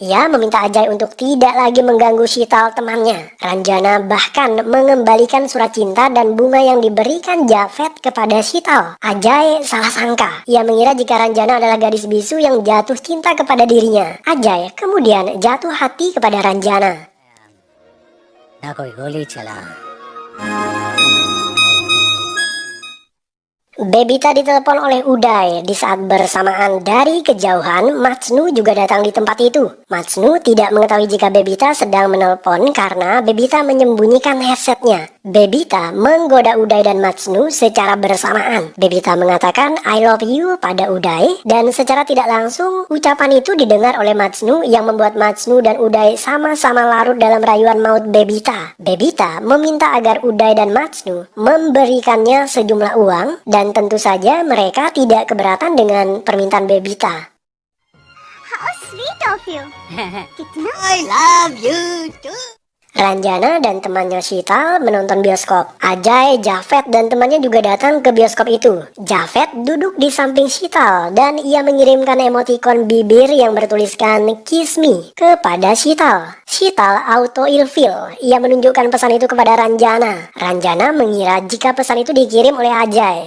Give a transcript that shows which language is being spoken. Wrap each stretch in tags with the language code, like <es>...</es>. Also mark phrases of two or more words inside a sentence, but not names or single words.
<id>Ia meminta Ajay untuk tidak lagi mengganggu Sital temannya. Ranjana bahkan mengembalikan surat cinta dan bunga yang diberikan Javed kepada Sital. Ajay salah sangka. Ia mengira jika Ranjana adalah gadis bisu yang jatuh cinta kepada dirinya. Ajay kemudian jatuh hati kepada Ranjana.</id> <hi>ना कोई गोली चला</hi> <id>Bebita ditelepon oleh Uday. Di saat bersamaan dari kejauhan, Matsnu juga datang di tempat itu. Matsnu tidak mengetahui jika Bebita sedang menelpon karena Bebita menyembunyikan headsetnya. Bebita menggoda Uday dan Matsnu secara bersamaan. Bebita mengatakan</id> <en>I love you</en> <id>pada Uday, dan secara tidak langsung ucapan itu didengar oleh Matsnu yang membuat Matsnu dan Uday sama-sama larut dalam rayuan maut Bebita. Bebita meminta agar Uday dan Matsnu memberikannya sejumlah uang, dan tentu saja mereka tidak keberatan dengan permintaan Bebita.</id> <en>How sweet of you. कितना I love you too.</en> <id>Ranjana dan temannya Shital menonton bioskop. Ajay, Javed, dan temannya juga datang ke bioskop itu. Javed duduk di samping Shital dan ia mengirimkan emotikon bibir yang bertuliskan</id> <en>Kiss Me</en> <id>kepada Shital. Shital auto ilfil. Ia menunjukkan pesan itu kepada Ranjana. Ranjana mengira jika pesan itu dikirim oleh Ajay.</id>